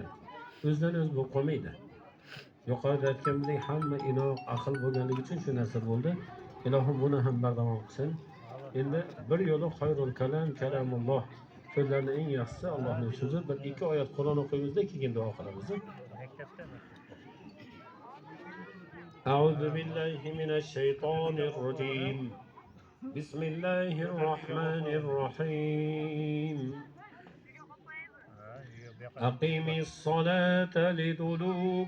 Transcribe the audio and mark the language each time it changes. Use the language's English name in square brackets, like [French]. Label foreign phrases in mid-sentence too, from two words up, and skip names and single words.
[Uzbek] O'zidan o'zi bu qolmaydi. Yuqorida aytganimdek, hamma inoq, aql bo'lganligi uchun shu narsa bo'ldi. Ilohim buni ham bardavom qilsin. Endi bir yo'li [Arabic] خير الكلام كلام الله. [Uzbek] So'zlarning eng yaxshisi Allohning so'zi. Bir ikki oyat Qur'on o'qiymiz-da, keyin duo qilamiz. [Arabic] أعوذ بالله من الشيطان الرجيم بسم الله الرحمن الرحيم أقم الصلاة لدلوك